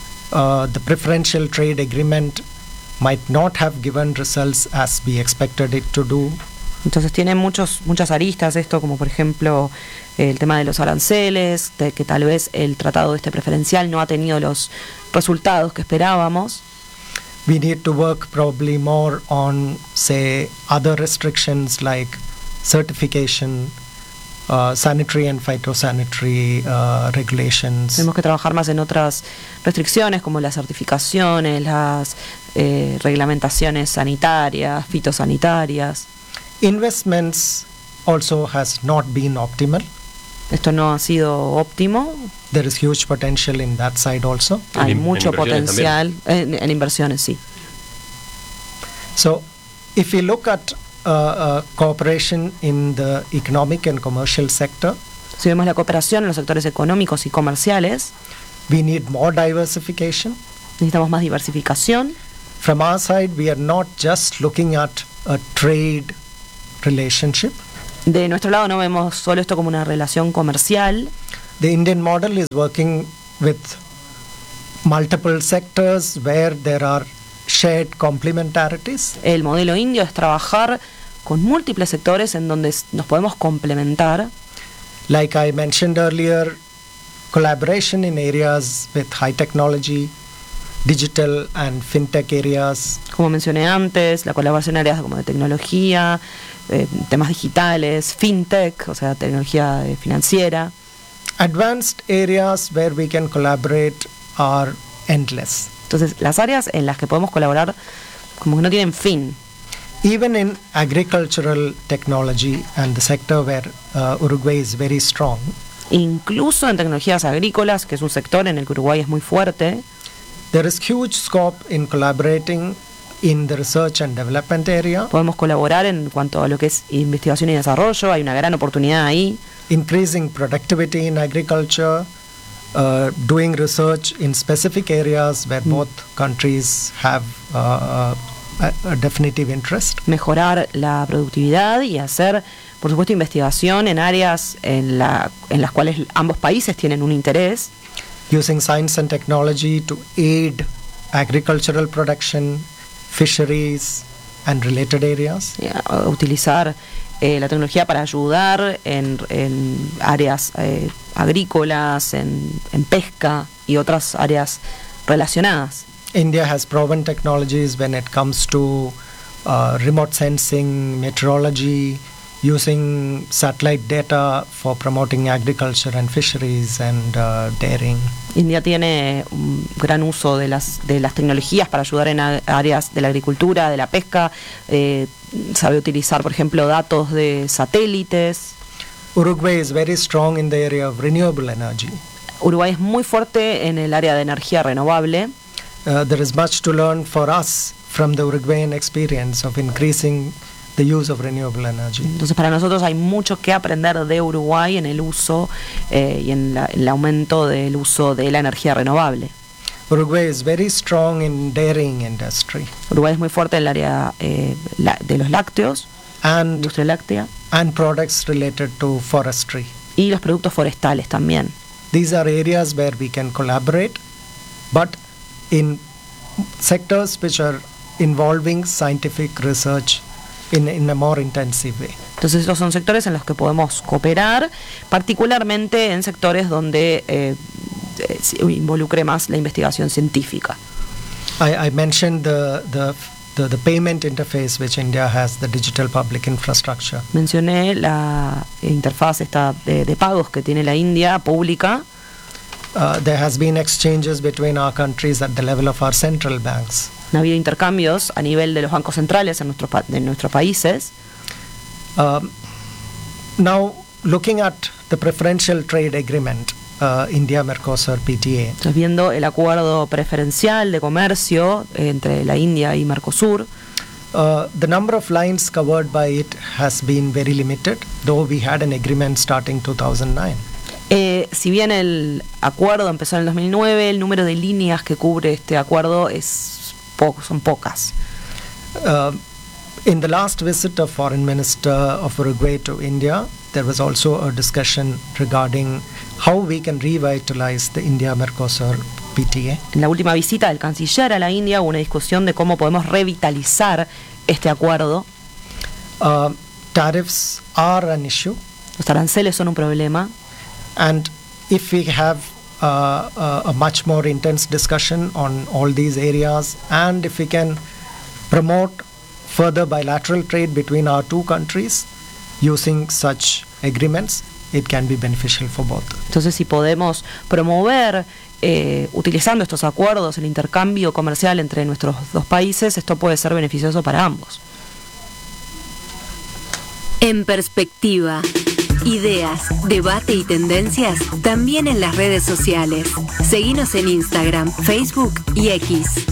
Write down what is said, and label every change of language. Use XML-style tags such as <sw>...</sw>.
<en>The preferential trade agreement might not have given results as we expected it to do.</en> <es>Entonces tiene muchas aristas esto, como por ejemplo el tema de los aranceles, de que tal vez el tratado este preferencial no ha tenido los resultados que esperábamos.</es> <en>We need to work probably more on, say, other restrictions like certification, sanitary and phytosanitary regulations.</en> <es>Tenemos que trabajar más en otras restricciones como las certificaciones, las reglamentaciones sanitarias, fitosanitarias.</es> <en>Investments also has not been optimal.</en> <es>Esto no ha sido óptimo.</es> <en>There is huge potential in that side also.</en> <es>Hay mucho potencial en inversiones, sí.</es> <en>So, if we look at cooperation in the economic and commercial sector.</en> <es>Si vemos la cooperación en los sectores económicos y comerciales,</es> <en>we need more diversification.</en> <es>Necesitamos más diversificación.</es> <en>From our side, we are not just looking at a trade relationship.</en> <es>De nuestro lado no vemos solo esto como una relación comercial.</es> <en>The Indian model is working with multiple sectors where there are shared complementarities.</en> <es>El modelo indio es trabajar con múltiples sectores en donde nos podemos complementar.</es> <en>Like I mentioned earlier, collaboration in areas with high technology, digital and fintech areas.</en> <es>Como mencioné antes, la colaboración en áreas como de tecnología, temas digitales, fintech, o sea, tecnología financiera.</es> <en>Advanced areas where we can collaborate are endless.</en> <es>Entonces, las áreas en las que podemos colaborar como que no tienen fin.</es> <en>Even in agricultural technology and the sector where Uruguay is very strong.</en> <es>Incluso en tecnologías agrícolas, que es un sector en el que Uruguay es muy fuerte.</es> <en>There is huge scope in collaborating in the research and development area.</en> <es>Podemos colaborar en cuanto a lo que es investigación y desarrollo, hay una gran oportunidad ahí.</es> <en>Increasing productivity in agriculture. Doing research in specific areas where both countries have a definitive interest.</en> <es>Mejorar la productividad y hacer, por supuesto, investigación en áreas en las cuales ambos países tienen un interés.</es> <en>Using science and technology to aid agricultural production, fisheries, and related areas.</en> <es>Yeah, utilizar la tecnología para ayudar en áreas agrícolas, en pesca y otras áreas relacionadas.</es> <en>India has proven technologies when it comes to remote sensing, meteorology, using satellite data for promoting agriculture and fisheries and dairying.</en> <es>India tiene un gran uso de las tecnologías para ayudar en áreas de la agricultura, de la pesca. Sabe utilizar, por ejemplo, datos de satélites.</es> <en>Uruguay is very strong in the area of renewable energy.</en> <es>Uruguay es muy fuerte en el área de energía renovable.</es> <en>There is much to learn for us from the Uruguayan experience of increasing the use of renewable energy.</en> <es>Entonces, para nosotros hay mucho que aprender de Uruguay en el uso y en el aumento del uso de la energía renovable.</es> <en>Uruguay is very strong in dairying industry.</en> <es>Uruguay es muy fuerte en el área de los lácteos,</es> <en>and</en> <es>industria láctea,</es> <en>and products related to forestry.</en> <es>Y los productos forestales también.</es> <en>These are areas where we can collaborate, but in sectors which are involving scientific research in a more intensive way.</en> <es>Entonces, estos son sectores en los que podemos cooperar, particularmente en sectores donde involucre más la investigación científica.</es> <en>I mentioned the payment interface which India has, the digital public infrastructure.</en> <es>Mencioné la interfaz esta de pagos que tiene la India pública.</es> <en>There has been exchanges between our countries at the level of our central banks.</en> <es>Ha habido intercambios a nivel de los bancos centrales en nuestros países.</es> <en>Now looking at the preferential trade agreement, India Mercosur PTA.</en> <es>Estás viendo el acuerdo preferencial de comercio entre la India y Mercosur.</es> <en>The number of lines covered by it has been very limited, though we had an agreement starting 2009.</en> <es>Si bien el acuerdo empezó en el 2009, el número de líneas que cubre este acuerdo son pocas.</es> <en>In the last visit of Foreign Minister of Uruguay to India, there was also a discussion regarding how we can revitalize the India-Mercosur PTA.</en> <es>En la última visita del canciller a la India hubo una discusión de cómo podemos revitalizar este acuerdo.</es> <en>Tariffs are an issue.</en> <es>Los aranceles son un problema.</es> <en>And if we have a much more intense discussion on all these areas, and if we can promote further bilateral trade between our two countries using such agreements, it can be beneficial for both.</en> <es>Entonces, si podemos promover utilizando estos acuerdos el intercambio comercial entre nuestros dos países, esto puede ser beneficioso para ambos. En perspectiva, ideas, debate y tendencias también en las redes sociales. Seguinos en Instagram, Facebook y X.</es>